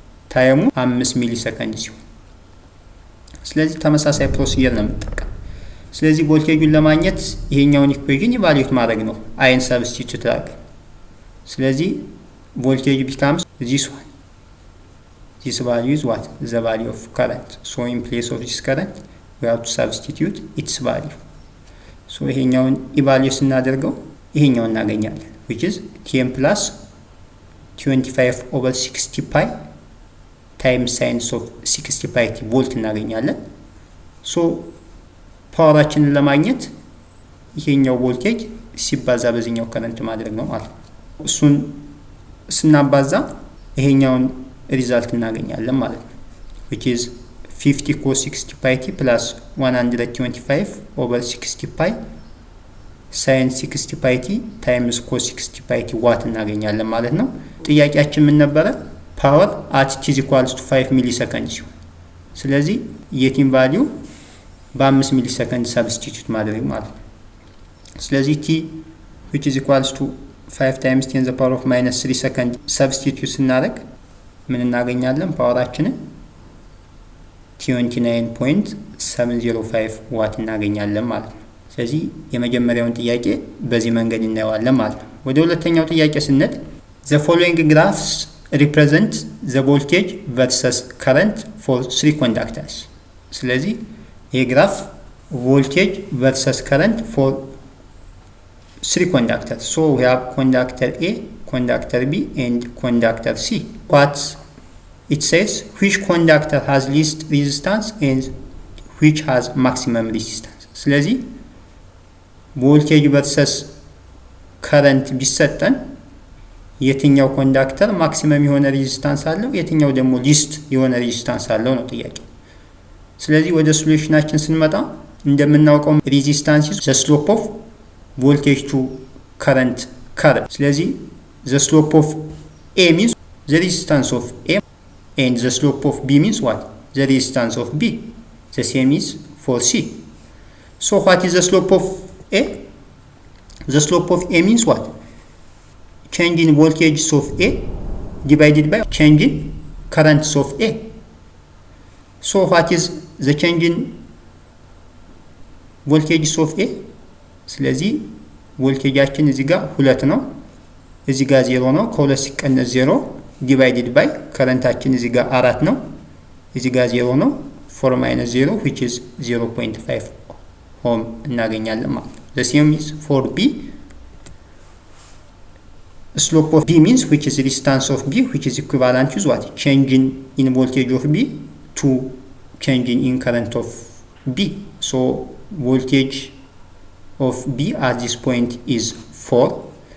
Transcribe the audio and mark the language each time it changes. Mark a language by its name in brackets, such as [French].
[Amharic] ታይሙ 5 ሚሊ ሰከንድ ሲሆን፣ ስለዚህ ተመሳሳይ ፕሮሲጀር ነው የምንጠቀም። ስለዚህ ቮልቴጁን ለማግኘት ይሄኛውን ኢኩዌሽን ኢቫሉዌት ማድረግ ነው አይን ሰብስቲቱት አድርገን። ስለዚህ ቮልቴጅ ቢካምስ this one [English] this value is what? The value of current. So in place of this current, we have to substitute its value. [Amharic] So ይሄኛውን ኢቫሉዌት ስናደርገው ይሄኛውን እናገኛለን, [English] which is 10 plus 25 over 60 pi times sinus of 60 pi t volt [Amharic] እናገኛለን. So ፓወራችንን ለማግኘት ይሄኛው ቮልቴጅ ሲባዛ በዚህኛው ከረንት ማድረግ ነው ማለት ነው. እሱን ስናባዛ ይሄኛውን ሪዛልት እናገኛለን ማለት ነው, [English] which is 50 cos 60 pi t [Amharic] plus 125 over 60 pi sin 60 pi t times cos 60 pi t ዋት እናገኛለን ማለት ነው. ጥያቄያችን ምን ነበረ? ፓወር [English] at t equals to 5 [Amharic] ሚሊሰከንድ ሲሆን, ስለዚህ የቲን ቫልዩ በ5 ሚሊሰከንድ ሰብስቲቱት ማድረግ ማለት ነው. [English] ስለዚህ t which is equals to 5 times 10 the power of minus 3 second substitute [Amharic] ስናደርግ ምን እናገኛለን? ፓወራችንን 29.705 ዋት እናገኛለን ማለት ነው. ስለዚህ የመጀመሪያውን ጥያቄ በዚህ መንገድ እናየዋለን ማለት ነው. ወደ ሁለተኛው ጥያቄ ስንሄድ [English] the following graphs represent the voltage versus current for 3 conductors. [Amharic] ስለዚህ ይሄ ግራፍ [English] voltage versus current for 3 conductors. So we have conductor A, conductor B and conductor C. What it says, which conductor has least resistance and which has maximum resistance. [Amharic] ስለዚህ voltage versus current ቢሰጠን የትኛው ኮንዳክተር ማክሲመም የሆነ ሬዚስታንስ አለው የትኛው ደግሞ ሊስት የሆነ ሬዚስታንስ አለው ነው ጥያቄው። ስለዚህ ወደ ሶሉሽናችን ስንመጣ እንደምናውቀው ሬዚስታንስ [English] the slope of voltage to current curve. ስለዚህ the slope of A means the resistance of A and the slope of B means what? The resistance of B. The same is for C. So what is the slope of A? The slope of A means what? Change in voltage of A divided by change in currents of A. So what is the change in voltage of A? [Amharic] ስለዚህ ቮልቴጃችን እዚህ ጋር 2 ነው, እዚህ ጋር 0 ነው, ከ2 ሲቀነስ 0 divided by ከረንታችን እዚህ ጋር 4 ነው, እዚህ ጋር 0 ነው, [English] 4 minus 0 which is 0.5 ohm [Amharic] እናገኛለን ማለት ነው. [English] The same is for B. Slope of B means which is resistance of B, which is equivalent to what? Change in voltage of B to change in current of B. So voltage of B at this point is 4.